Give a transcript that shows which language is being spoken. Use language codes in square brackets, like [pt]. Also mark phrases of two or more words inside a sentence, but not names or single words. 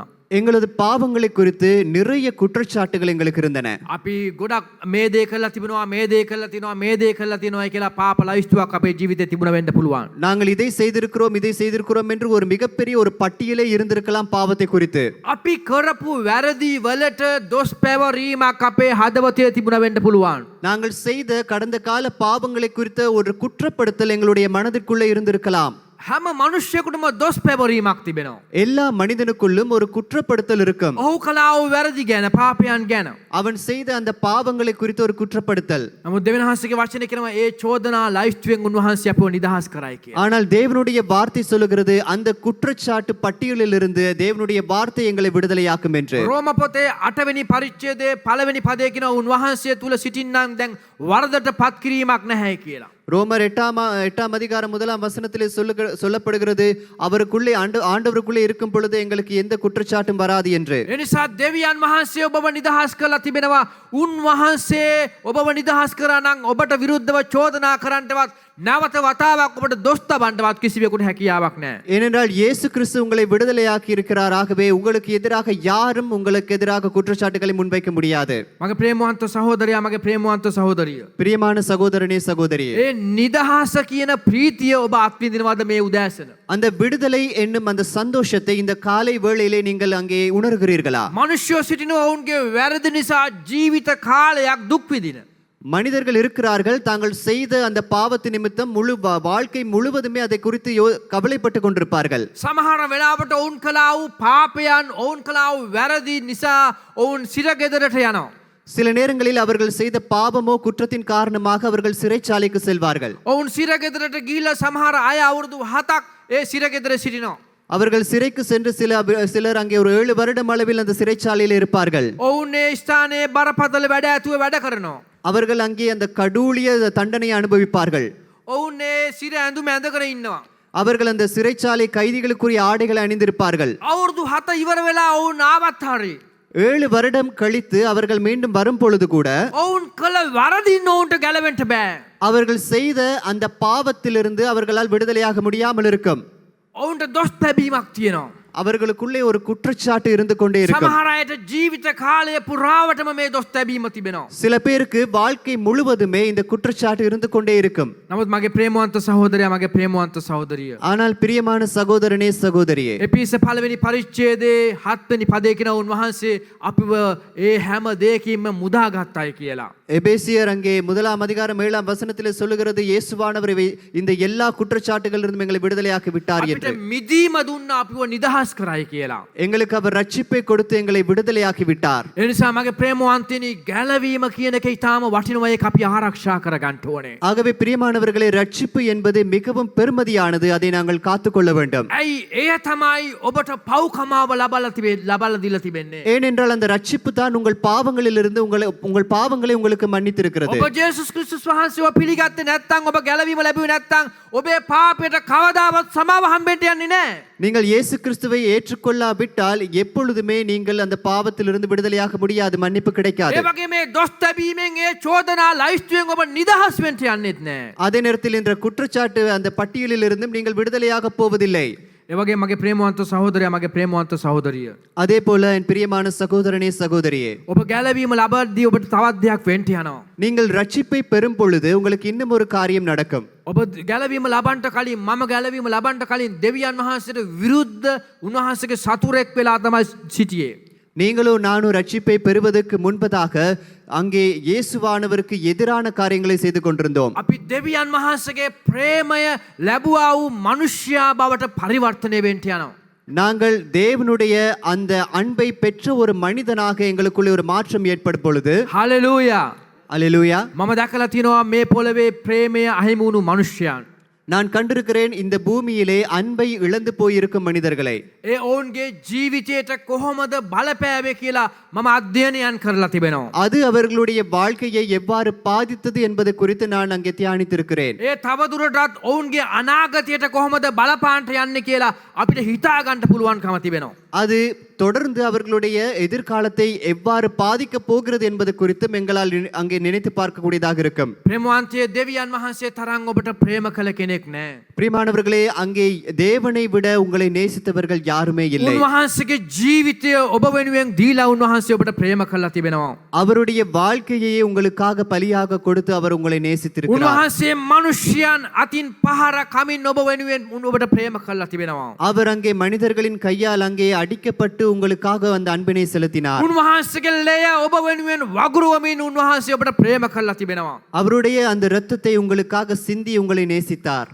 [ta] எங்களது பாவங்களை குறித்து நிறைய குற்றச்சாட்டுகள் எங்களுக்கு இருந்தன. [si] අපි ගොඩක් මේ දේ කරලා තිබෙනවා මේ දේ කරලා තිනවා මේ දේ කරලා තිනවා කියලා පාප ලයිස්තුවක් අපේ ජීවිතේ තිබුණ වෙන්න පුළුවන්. [ta] நாங்கள் இதை செய்திருக்கிறோம் என்று ஒரு மிகப்பெரிய ஒரு பட்டியலே இருந்திருக்கலாம் பாவத்தை குறித்து. [si] අපි කරපු වැරදි වලට දොස් පැවරීමක් අපේ හදවතේ තිබුණ වෙන්න පුළුවන්. [ta] நாங்கள் செய்த கடந்த கால பாவங்களை குறித்த ஒரு குற்றப்படுத்தல் எங்களுடைய மனதிற்குள்ளே இருந்திருக்கலாம். [si] හැම මනුෂ්‍යයෙකුටම දොස් පැවරීමක් තිබෙනවා. [ta] எல்லா மனிதனுக்குள்ளும் ஒரு குற்றப்படுத்தல் இருக்கும். [si] ඔහු කලාව වැරදි ගැන පාපයන් ගැන. [ta] அவன் செய்த அந்த பாவங்களை குறித்த ஒரு குற்றப்படுத்தல். [si] නමුත් දෙවියන් වහන්සේගේ වචනේ කියනවා ඒ චෝදනා ලයිස්තුවෙන් උන්වහන්සේ අපව නිදහස් කරයි කියලා. [ta] ஆனால் தேவனுடைய வார்த்தை சொல்லுகிறது அந்த குற்றச்சாட்டு பட்டியலில் இருந்து தேவனுடைய வார்த்தை எங்களை விடுதலையாக்கும் என்று. [si] රෝම පොතේ 8 වෙනි පරිච්ඡේදයේ 1 වෙනි පදයේ කියනවා උන්වහන්සේ තුල සිටින්නම් දැන් වරදට පත් කිරීමක් නැහැ කියලා. [ta] ரோமர் 8ஆம் அதிகாரம் 1ஆம் வசனத்திலே சொல்லப்படுகிறது அவருக்குள்ளே ஆண்டவருக்குள்ளே இருக்கும் பொழுது எங்களுக்கு எந்த குற்றச்சாட்டும் வராது என்று. [si] එනිසා දෙවියන් වහන්සේ ඔබව නිදහස් කරලා තිබෙනවා. උන්වහන්සේ ඔබව නිදහස් කරා නම් ඔබට විරුද්ධව චෝදනා කරන්නවත් නැවත වතාවක් ඔබට දොස් තබන්නවත් කිසිවෙකුට හැකියාවක් නැහැ. [ta] ஏனென்றால் இயேசு கிறிஸ்து உங்களை விடுதலையாக்கி இருக்கிறார். ஆகவே உங்களுக்கு எதிராக யாரும் உங்களுக்கு எதிராக குற்றச்சாட்டுகளை முன்வைக்க முடியாது. [si] මගේ ප්‍රේමවන්ත සහෝදරයා මගේ ප්‍රේමවන්ත සහෝදරිය. [ta] பிரியமான சகோதரனே சகோதரியே, [si] ඒ නිදහස කියන ප්‍රීතිය ඔබ අත්විඳිනවද මේ උදෑසන? [ta] அந்த விடுதலை என்னும் அந்த சந்தோஷத்தை இந்த காலை வேளையிலே நீங்கள் அங்கே உணர்கிறீர்களா? [si] මනුෂ්‍යෝ සිටිනවා ඔවුන්ගේ වැරදි නිසා ජීවිත කාලයක් දුක් විඳින. [ta] மனிதர்கள் இருக்கிறார்கள் தாங்கள் செய்த அந்த பாவத்து நிமித்தம் முழு வாழ்க்கை முழுவதுமே அதை குறித்து கவலைப்பட்டு கொண்டிருப்பார்கள். [si] සමහර වෙලාවට ඔවුන් කළා වූ පාපයන් ඔවුන් කළා වූ වැරදි නිසා ඔවුන් සිරගෙදරට යනවා. [ta] சில நேரங்களில் அவர்கள் செய்த பாவமோ குற்றத்தின் காரணமாக அவர்கள் சிறைச்சாலைக்கு செல்வார்கள். [si] ඔවුන් සිරගෙදරට ගිහිල්ලා සමහර අය අවුරුදු 7ක් ඒ සිරගෙදර සිටිනවා. [ta] அவர்கள் சிறைக்கு சென்று சிலர் அங்கே ஒரு 7 வருடம் அளவில் அந்த சிறைச்சாலையில் இருப்பார்கள். [si] ඔවුන් ඒ ස්ථානයේ බරපතල වැඩ ඇතුව වැඩ කරනවා. [ta] அவர்கள் அங்கே அந்த கடூழிய தண்டனையை அனுபவிப்பார்கள். [si] ඔවුන් ඒ සිර ඇඳුම ඇඳගෙන ඉන්නවා. [ta] அவர்கள் அந்த சிறைச்சாலை கைதிகளுக்குரிய ஆடைகளை அணிந்திருப்பார்கள். [si] අවුරුදු 7 ඉවර වෙලා ඔවුන් ආවත් හරි [ta] 7 வருடம் கழித்து அவர்கள் மீண்டும் வரும் பொழுது கூட [si] ඔවුන් කළ වරදින් ඔවුන්ට ගැලවෙන්න බෑ. [ta] அவர்கள் செய்த அந்த பாவத்திலிருந்து அவர்களால் விடுதலையாக முடியாமல் இருக்கும். [si] ඔවුන්ට දොස් තැබීමක් තියෙනවා. [ta] அவர்களுக்குள்ளே ஒரு குற்றச்சாட்டு இருந்து கொண்டே இருக்கும். [si] සමහර අයට ජීවිත කාලය පුරාවටම මේ දොස් තැබීම තිබෙනවා. [ta] சில பேருக்கு வாழ்க்கை முழுவதுமே இந்த குற்றச்சாட்டு இருந்து கொண்டே இருக்கும். [si] නමුත් මගේ ප්‍රේමවන්ත සහෝදරයා මගේ ප්‍රේමවන්ත සහෝදරිය. [ta] ஆனால் பிரியமான சகோதரனே சகோதரியே, [si] එපිස 1 වෙනි පරිච්ඡේදයේ 7 වෙනි පදයේ කියන උන්වහන්සේ අපිව ඒ හැම දෙයකින්ම මුදාගත්තයි කියලා. [ta] எபேசியர் அங்கே 1ஆம் அதிகாரம் 7ஆம் வசனத்திலே சொல்லுகிறது இயேசுவானவர் இந்த எல்லா குற்றச்சாட்டுகளிலிருந்தும் எங்களை விடுதலையாக்கி விட்டார் [si] අපිට [ta] என்று. [si] මිදීම දුන්න අපිව නිදහස් කරයි කියලා. [ta] எங்களுக்கு அவர் ரட்சிப்பை கொடுத்து எங்களை விடுதலையாக்கி விட்டார். [si] ඒ නිසා මගේ ප්‍රේමවන්තනි ගැලවීම කියන එක ඊටාම වටිනවා. ඒක අපි ආරක්ෂා කරගන්න ඕනේ. [ta] ஆகவே பிரியமானவர்களே, ரட்சிப்பு என்பது மிகவும் பெருமதியானது. அதை நாங்கள் காத்துக்கொள்ள வேண்டும். [si] ඇයි එය තමයි ඔබට පව්කමාව ලබලා දීලා තිබෙන්නේ. [ta] ஏனென்றால் அந்த ரட்சிப்பு தான் உங்கள் பாவங்களிலிருந்து உங்கள் பாவங்களை உங்களுக்கு மன்னித்திருக்கிறது. [si] ඔබ ජේසුස් ක්‍රිස්තුස් වහන්සේව පිළිගත්තේ නැත්නම් ඔබ ගැලවීම ලැබුවේ නැත්නම් ඔබේ පාපයට කවදාවත් සමාව හම්බෙන්න යන්නේ නැහැ. [ta] நீங்கள் இயேசு கிறிஸ்துவை ஏற்றுக்கொள்ளாவிட்டால் எப்பொழுதுமே நீங்கள் அந்த பாவத்திலிருந்து விடுதலையாக முடியாது, மன்னிப்பு கிடைக்காது. [si] ඒ වගේ මේ දොස් තැබීමෙන් ඒ චෝදනා ලයිස්තුවෙන් ඔබ නිදහස් වෙන්න යන්නේත් නැහැ. [ta] அதே நேரத்தில் என்ற குற்றச்சாட்டு அந்த பட்டியலில் இருந்தும் நீங்கள் விடுதலையாக போவதில்லை. [si] ඒ වගේ මගේ ප්‍රේමවන්ත සහෝදරයා මගේ ප්‍රේමවන්ත සහෝදරිය. [ta] அதே போல என் பிரியமான சகோதரனே சகோதரியே, [si] ඔබ ගැලවීම ලබද්දී ඔබට තවත් දෙයක් වෙන්න යනවා. [ta] நீங்கள் ரட்சிப்பை பெறும் பொழுது உங்களுக்கு இன்னும் ஒரு காரியம் நடக்கும். [si] ඔබ ගැලවීම ලබන්නට කලින් මම ගැලවීම ලබන්නට කලින් දෙවියන් වහන්සේට විරුද්ධ උන්වහන්සේගේ සතුරෙක් වෙලා තමයි සිටියේ. [ta] நீங்களும் நானும் ரட்சிப்பை பெறுவதற்கு முன்பதாக அங்கே இயேசுவானவருக்கு எதிரான காரியங்களை செய்து கொண்டிருந்தோம். [si] අපි දෙවියන් වහන්සේගේ ප්‍රේමය ලැබුවා වූ මනුෂ්‍යයා බවට පරිවර්තනය වෙන්න යනවා. [ta] நாங்கள் தேவனுடைய அந்த அன்பை பெற்ற ஒரு மனிதனாக எங்களுக்குள்ளே ஒரு மாற்றம் ஏற்படும் பொழுது, [si] හලෙලූයා. [ta] அல்லேலூயா, [si] මම දැකලා තියෙනවා මේ පොළවේ ප්‍රේමය අහිමි වුණු මනුෂ්‍යයන්. [ta] நான் கண்டிருக்கிறேன் இந்த பூமியிலே அன்பை இழந்து போயிருக்கும் மனிதர்களை. [si] ඒ ඔවුන්ගේ ජීවිතයට කොහොමද බලපෑවේ කියලා මම අධ්‍යයනයන් කරලා තිබෙනවා. [ta] அது அவர்களுடைய வாழ்க்கையை எவ்வாறு பாதித்தது என்பது குறித்து நான் அங்கே தியானித்திருக்கிறேன். [si] ඒ තවදුරටත් ඔවුන්ගේ අනාගතයට කොහොමද බලපාන්ට යන්නේ කියලා අපිට හිතා ගන්න පුළුවන්කම තිබෙනවා. [ta] அது தொடர்ந்து அவர்களுடைய எதிர்காலத்தை எவ்வாறு பாதிக்க போகிறது என்பது குறித்தும் எங்களால் அங்கே நினைத்து பார்க்கக்கூடியதாக இருக்கும். [si] ප්‍රේමවන්තයේ දෙවියන් වහන්සේ තරම් ඔබට ප්‍රේම කළ කෙනෙක් නැහැ. [ta] பிரியமானவர்களே, அங்கே தேவனை விட உங்களை நேசித்தவர்கள் யாருமே இல்லை. [si] උන්වහන්සේගේ ජීවිතය ඔබ වෙනුවෙන් දීලා උන්වහන්සේ ඔබට ප්‍රේම කළා තිබෙනවා. [ta] அவருடைய வாழ்க்கையை உங்களுக்காக பலியாக கொடுத்து அவர் உங்களை நேசித்திருக்கிறார். [si] උන්වහන්සේ මිනිස්යන් අතින් පහර කමින් ඔබ වෙනුවෙන් ඔබට ප්‍රේම කළා තිබෙනවා. [ta] அவர் அங்கே மனிதர்களின் கையால் அங்கே அடிக்கப்பட்டு உங்களுக்காக அந்த அன்பினை செலுத்தினார். [si] උන්වහන්සේගේ ලය ඔබ වෙනුවෙන් වගුරුවමින් උන්වහන්සේ ඔබට ප්‍රේම කළා තිබෙනවා. [ta] அவருடைய அந்த இரத்தத்தை உங்களுக்காக சிந்தி உங்களை நேசித்தார்.